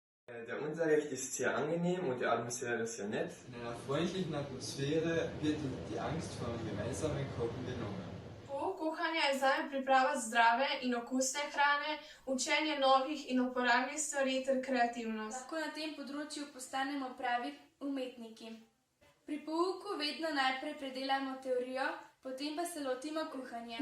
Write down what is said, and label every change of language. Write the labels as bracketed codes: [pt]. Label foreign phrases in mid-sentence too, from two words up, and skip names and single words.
[de] Der Unterricht ist sehr angenehm und die Atmosphäre ist sehr nett. In einer freundlichen Atmosphäre wird die Angst vor dem gemeinsamen Kochen genommen. [sl] Pouk kuhanja je zame priprava zdrave in okusne hrane, učenje novih in uporabnih stvari ter kreativnost. Lahko na tem področju postanemo pravi umetniki. Pri pouku vedno najprej predelamo teorijo, potem pa se lotimo kuhanja.